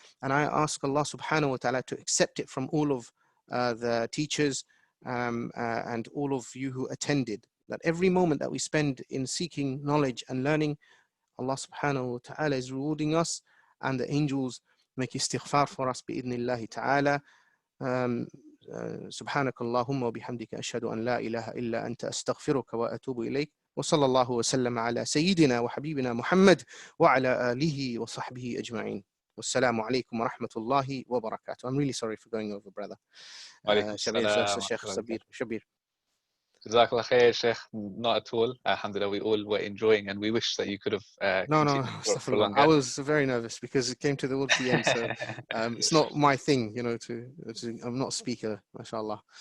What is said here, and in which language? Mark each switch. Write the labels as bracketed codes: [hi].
[en] And I ask Allah subhanahu wa ta'ala to accept it from all of the teachers and all of you who attended, that every moment that we spend in seeking knowledge and learning, Allah subhanahu wa ta'ala is rewarding us, and the angels make istighfar for us [ar] bi'idhnillahi ta'ala. سبحانك اللهم وبحمدك أشهد أن لا إله إلا أنت أستغفرك وأتوب إليك وصلى الله وسلم على سيدنا وحبيبنا محمد وعلى آله وصحبه أجمعين والسلام عليكم ورحمة الله وبركاته. [en] I'm really sorry for going over, brother. Shabir. Jazakallah khair, Sheikh. Not at all. Alhamdulillah, we all were enjoying, and we wish that you could have No, for longer. I was very nervous because it came towards the end, so it's not my thing, I'm not a speaker, mashallah.